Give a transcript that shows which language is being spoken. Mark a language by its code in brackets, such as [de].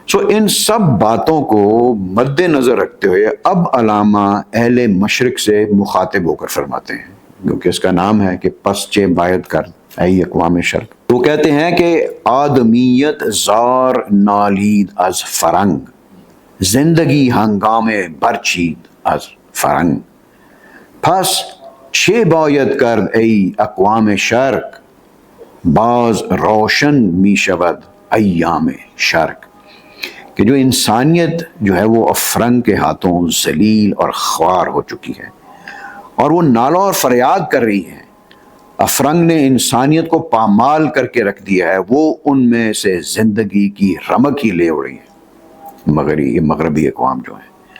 [ur] ان سب باتوں کو مد نظر رکھتے ہوئے اب علامہ اہل مشرق سے مخاطب ہو کر فرماتے ہیں، کیونکہ اس کا نام ہے کہ [fa] پس چے باید کر ای اقوام شرق. [ur] تو کہتے ہیں کہ [fa] آدمیت زار نالید از فرنگ، زندگی ہنگام برچید از فرنگ، پس چه باید کرد ای اقوام شرق، باز روشن می شود ایام شرق. [ur] کہ جو انسانیت جو ہے وہ افرنگ کے ہاتھوں ذلیل اور خوار ہو چکی ہے، اور وہ نالہ اور فریاد کر رہی ہے. افرنگ نے انسانیت کو پامال کر کے رکھ دیا ہے، وہ ان میں سے زندگی کی رمق ہی لے اڑی ہے، مگر یہ مغربی اقوام جو ہیں.